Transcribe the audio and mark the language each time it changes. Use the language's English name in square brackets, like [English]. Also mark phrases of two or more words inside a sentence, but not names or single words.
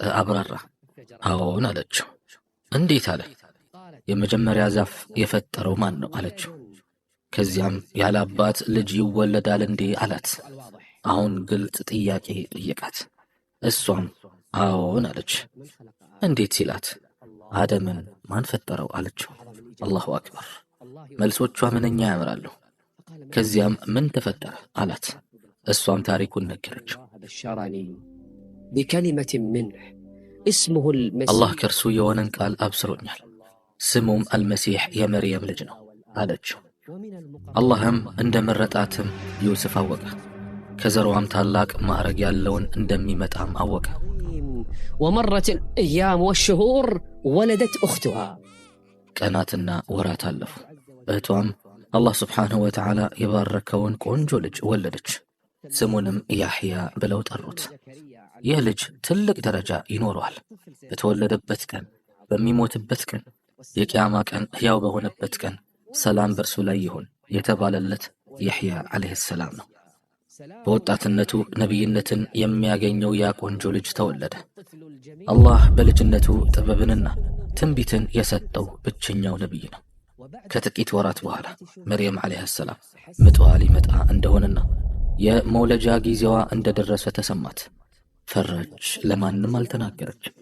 [Amharic] አብራራ። አዎን አለችው። እንዴት አለ። የመጀመሪያ ዛፍ የፈጠረው ማን ነው አለችው። ከዚያም ያለ አባት ልጅ ይወለዳል እንዴ አላት። አሁን ግልጽ ጥያቄ ጠየቃት። እሷም አዎን አለች። እንዴት ሲላት አደምን ማን ፈጠረው አለችው። [Arabic] الله أكبر። [Amharic] መልሶቿ ምንኛ ያምራሉ። ከዚያም ምን ተፈጠረ አላት። እሷም ታሪኩን ነገረችው። [Arabic] بكلمة منه اسمه المسيح [Amharic] አላህ ከእርሱ የሆነን ቃል አብስሮኛል፣ ስሙም አልመሲሕ የመርየም ልጅ ነው አለችው። አላህም እንደ መረጣትም ዮሴፍ አወቀ። ከዘሯም ታላቅ ማዕረግ ያለውን እንደሚመጣም አወቀ። [Arabic] ومرت الأيام والشهور ولدت أختها [Amharic] ቀናትና ወራት አለፉ። እህቷም አላህ [Arabic] سبحانه وتعالى [Amharic] የባረከውን ቆንጆ ልጅ ወለደች። ስሙንም ያሕያ ብለው ጠሩት። ይህ ልጅ ትልቅ ደረጃ ይኖረዋል። በተወለደበት ቀን፣ በሚሞትበት ቀን፣ የቂያማ ቀን ሕያው በሆነበት ቀን ሰላም በእርሱ ላይ ይሁን የተባለለት [Arabic] يحيى عليه السلام [Amharic] ነው። በወጣትነቱ ነቢይነትን የሚያገኘው ያ ቆንጆ ልጅ ተወለደ። አላህ በልጅነቱ ጥበብንና ትንቢትን የሰጠው ብቸኛው ነቢይ ነው። ከጥቂት ወራት በኋላ መርየም [Arabic] عليها السلام [Amharic] ምጧ ሊመጣ እንደሆነና የመውለጃ ጊዜዋ እንደደረሰ ተሰማት። ፈራች፣ ለማንም አልተናገረች፣